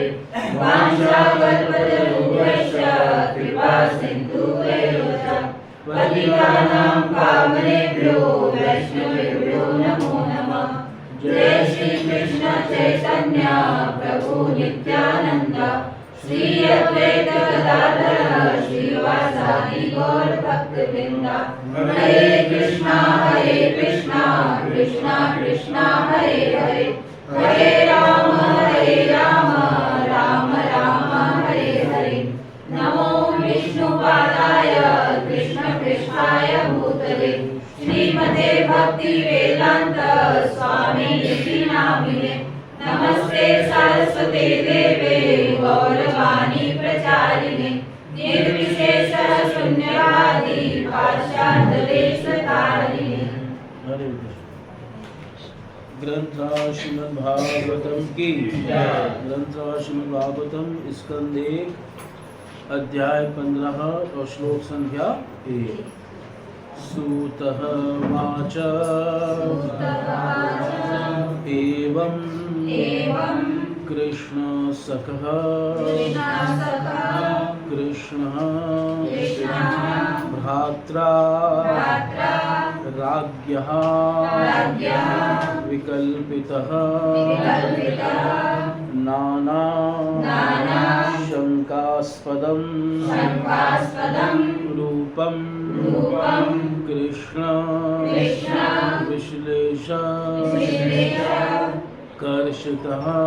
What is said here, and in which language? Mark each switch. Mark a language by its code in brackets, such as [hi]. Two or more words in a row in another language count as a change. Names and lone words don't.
[sa] वाञ्छाकल्पतरुभ्यश्च कृपा सिन्धुभ्यो च पतितानां पावनेभ्यो वैष्णवेभ्यो नमो नमः। जय श्री कृष्ण चैतन्य प्रभु नित्यानंद श्री अद्वैत गदाधर श्रीवासादि गौर भक्तवृंद। हरे कृष्णा कृष्णा कृष्णा हरे हरे हरे राम राम राम हरे हरे। नमो विष्णुपादाय कृष्ण पृष्ठाय भूतले श्रीमते भक्ति वेदांत स्वामी नामिने। नमस्ते सरस्वते देवे गौरवाणी प्रचारिणे निर्विशेष शून्यवादी पाश्चात्यदेशतारिणे। [hi] हरे ग्रंथ श्रीमद्भागवतम की ग्रंथ श्रीमद्भागवतम स्कंद 1 अध्याय 15 और श्लोक संख्या 1। [sa] सूतः वाच एवं कृष्ण सखः कृष्णः भ्रात्रा राज्ञः विकल्पितः नाना शंकास्पदं रूपं कृष्ण विश्लेष कर्षितः।